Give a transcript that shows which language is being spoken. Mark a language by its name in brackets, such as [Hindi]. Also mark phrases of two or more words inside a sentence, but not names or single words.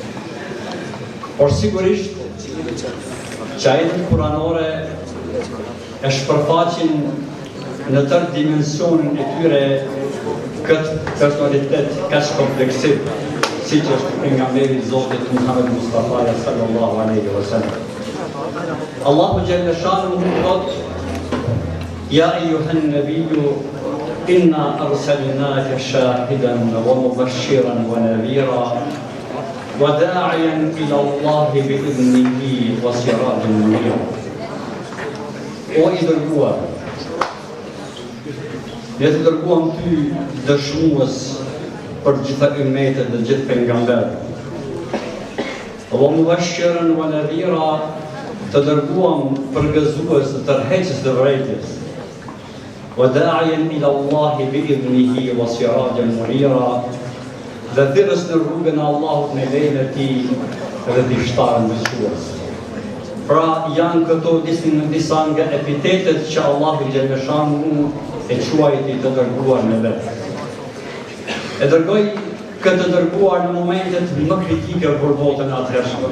[Albanian] Por sigurisht që ajetet kuranore e shpërfaqin në tërë dimensionin e tyre këtë personalitet kaq kompleksiv, siç është pejgamberi i Zotit Muhammed Mustafa [Arabic] صلى الله عليه وسلم. الله جل شأنه thot: يا أيها النبي إنا أرسلناك شاهدا ومبشرا ونذيرا وداعيا إلى الله بإذنه وسراجا منيرا. [Albanian] O i dërguar, ne të dërguam ty dëshmues për gjitha ummetet dhe gjithë pejgamberët. [Arabic] ومبشرا ونذيرا, [Albanian] të dërguam përgëzues të tërheqës të vërejtjes. [Arabic] وداعيا إلى الله بإذنه وسراجا منيرا, [Albanian] dhe thirrës në rrugën e Allahut me lejen e tij dhe dishtarën besues. Pra janë këto disa nga epitetet që [Arabic] الله جل شأنه [Albanian] e quajti të dërguar në vetë. E dërgoi këtë dërguar në momentet më kritike për botën atëhershme.